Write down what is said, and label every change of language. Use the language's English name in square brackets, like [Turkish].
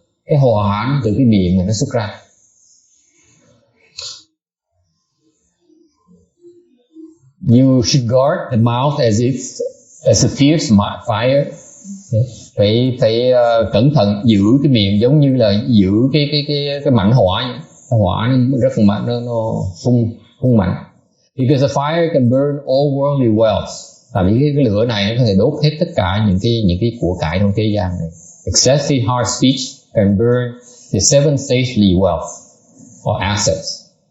[Vietnamese] Cái hòa từ cái miệng mà nó xuất ra. [English] You should guard the mouth as a fierce fire. [Vietnamese] Phải cẩn thận giữ cái miệng giống như là giữ cái mảnh hỏa. Hỏa nó rất là mạnh, nó phun mạnh. [English] Because the fire can burn all worldly wealth. [Vietnamese] Tại vì cái lửa này nó có thể đốt hết tất cả những cái của cải trong thế gian này. [English] Excessive harsh speech can burn the seven stately wealth or assets.